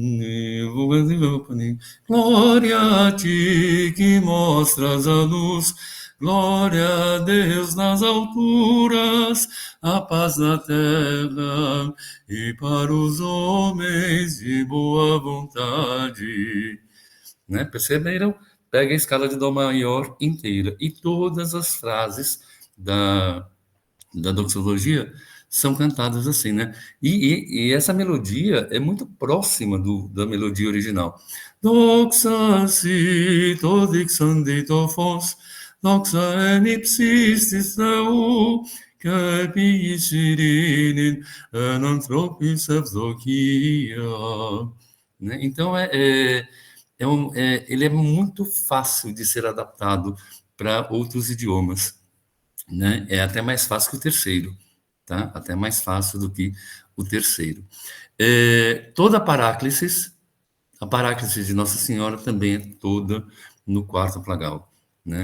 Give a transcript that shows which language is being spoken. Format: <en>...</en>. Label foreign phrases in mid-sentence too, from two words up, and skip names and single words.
<pt>Glória a ti que mostras a luz, glória a Deus nas alturas, a paz na terra e para os homens de boa vontade. Né? Perceberam? Pega a escala de Dó maior inteira e todas as frases da doxologia são cantadas assim, né? E essa melodia é muito próxima da melodia original.</pt> <el>Δόξα σοι τῷ δείξαντι τὸ φῶς, δόξα ἐν ὑψίστοις Θεῷ, καὶ ἐπὶ γῆς εἰρήνη ἐν ἀνθρώποις εὐδοκία.</el> <pt>Né? Então, ele é muito fácil de ser adaptado para outros idiomas, né? É até mais fácil que o terceiro, tá? Até mais fácil do que o terceiro. Toda a paráclise de Nossa Senhora também é toda no quarto plagal, né?</pt>